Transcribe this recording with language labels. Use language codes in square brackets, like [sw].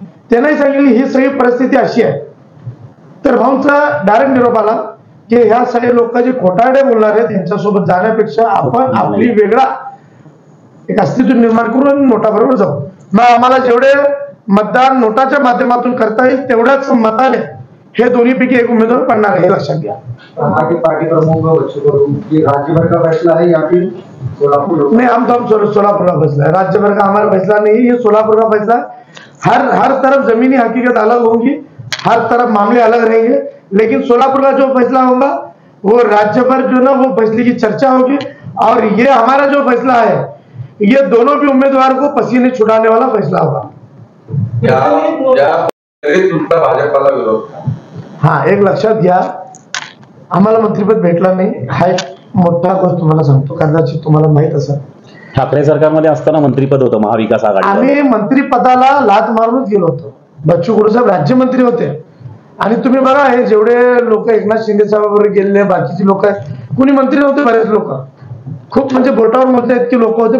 [mr] त्यांनाही सांगितलं ही सगळी परिस्थिती अशी आहे. तर भाऊंचा डायरेक्ट निरोप आला की ह्या सगळे लोक जे खोटारडे बोलणार आहेत त्यांच्यासोबत जाण्यापेक्षा आपण आपली वेगळा एक अस्तित्व निर्माण करून नोटाबरोबर जाऊ. मग आम्हाला जेवढे मतदान नोटाच्या माध्यमातून करता येईल तेवढ्याच मताने हे दोन्हीपैकी एक उमेदवार पडणार आहे, हे लक्षात घ्या. [hi] पार्टी प्रमुख बच्चू कडू की राज्यभर का फैसला है या फिर सोलापुर? नहीं, हम तो सोलापुर का फैसला है, राज्य भर का हमारा फैसला नहीं, ये सोलापुर का फैसला है. हर तरफ जमीनी हकीकत अलग होंगी, हर तरफ मामले अलग रहेंगे, लेकिन सोलापुर का जो फैसला होगा वो राज्य भर जो ना वो फैसले की चर्चा होगी. और ये हमारा जो फैसला है ये दोनों भी उम्मीदवार को पसीने छुड़ाने वाला फैसला होगा. [mr] भाजपाला विरोध. हा, एक लक्षात घ्या, आम्हाला मंत्रिपद भेटला नाही हा एक मोठा गोष्ट तुम्हाला सांगतो, कदाचित तुम्हाला माहित असेल. ठाकरे सरकारमध्ये असताना मंत्रिपद होतं महाविकास आघाडी. आम्ही मंत्रिपदाला लाथ मारूनच गेलो होतो. बच्चू कडू साहेब राज्यमंत्री होते आणि तुम्ही बघा हे जेवढे लोक एकनाथ शिंदे साहेबांबरोबर गेलेले बाकीचे लोक आहेत, कुणी मंत्री नव्हते, बरेच लोक खूप म्हणजे बोटावर मोजले इतके लोक होते.